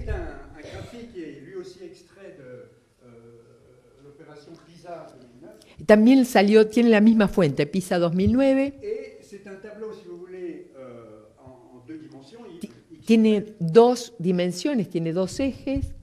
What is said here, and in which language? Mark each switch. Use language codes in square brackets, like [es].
[fr] C'est un graphique qui est lui aussi extrait de l'opération PISA 2009. [es] También tiene la misma fuente, PISA 2009. [fr] Et c'est un tableau, si vous voulez, en deux dimensions, [es] Tiene dos dimensiones, tiene dos ejes,